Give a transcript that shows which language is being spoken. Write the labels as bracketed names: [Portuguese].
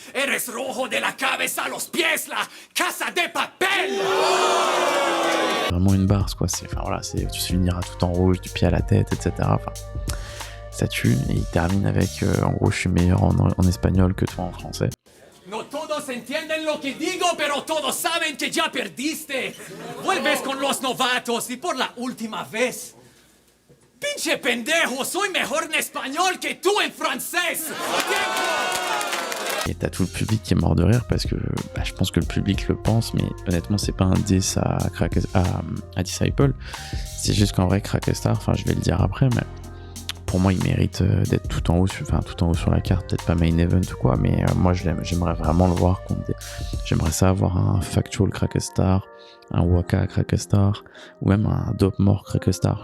[Spanish] Eres rojo de la cabeza a los pies, la Casa de Papel. [French] Vraiment une barre, quoi. Tu se finiras tout en rouge, du pied à la tête, etc. Ça tue, et il termine avec en gros je suis meilleur en espagnol que toi en français. [Spanish] No todos entienden lo que digo, pero todos saben que ya perdiste. Vuelves con los novatos y por la última vez. Pinche pendejo, soy mejor en español que tú en francés. [French] Et t'as tout le public qui est mort de rire, parce que je pense que le public le pense, mais honnêtement c'est pas un diss à Disciple. C'est juste qu'en vrai Crackestar, je vais le dire après, mais pour moi il mérite d'être tout en haut sur la carte, peut-être pas main event ou quoi, mais moi j'aimerais vraiment le voir j'aimerais ça avoir un Factual Crackestar, un Waka Crackestar, ou même un Dopemore Crackestar.